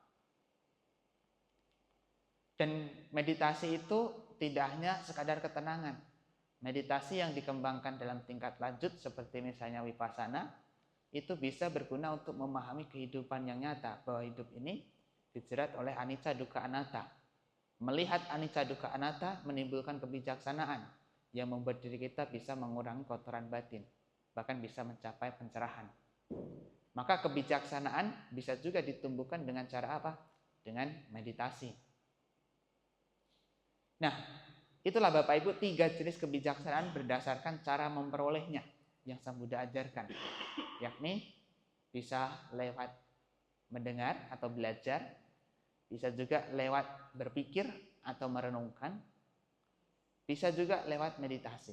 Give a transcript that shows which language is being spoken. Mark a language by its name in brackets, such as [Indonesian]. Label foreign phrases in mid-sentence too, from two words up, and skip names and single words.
[Indonesian] Dan meditasi itu tidak hanya sekadar ketenangan. Meditasi yang dikembangkan dalam tingkat lanjut seperti misalnya vipassana, itu bisa berguna untuk memahami kehidupan yang nyata, bahwa hidup ini dijerat oleh [Pali] anicca dukkha anatta. [Indonesian] Melihat [Pali] anicca dukkha anatta [Indonesian] menimbulkan kebijaksanaan yang membuat diri kita bisa mengurangi kotoran batin, bahkan bisa mencapai pencerahan. Maka kebijaksanaan bisa juga ditumbuhkan dengan cara apa? Dengan meditasi. Nah, itulah Bapak Ibu 3 jenis kebijaksanaan berdasarkan cara memperolehnya yang Sang Buddha ajarkan, yakni bisa lewat mendengar atau belajar, bisa juga lewat berpikir atau merenungkan, bisa juga lewat meditasi.